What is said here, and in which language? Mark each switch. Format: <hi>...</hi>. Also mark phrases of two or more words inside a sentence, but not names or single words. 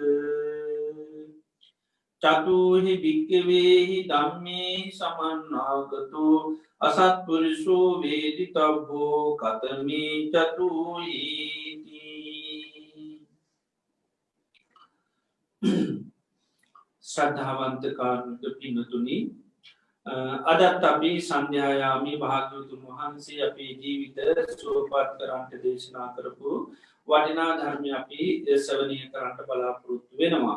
<pi>චතුහි භික්ඛවේහි ධම්මේහි සමන්නාගතෝ අසත්පුරුෂෝ වේදිතබ්බෝ කතමේ චතුහීති.</pi> <si>ශ්‍රද්ධාවන්ත කාරුණික පින්වතුනි, අදත් අපි සන්ධ්‍යායාමී භාග්‍යවතුන් වහන්සේ අපේ ජීවිත සුවපත් කරන්නට දේශනා කරපු වටිනා ධර්මය අපි ශ්‍රවණය කරන්නට බලාපොරොත්තු වෙනවා.</si>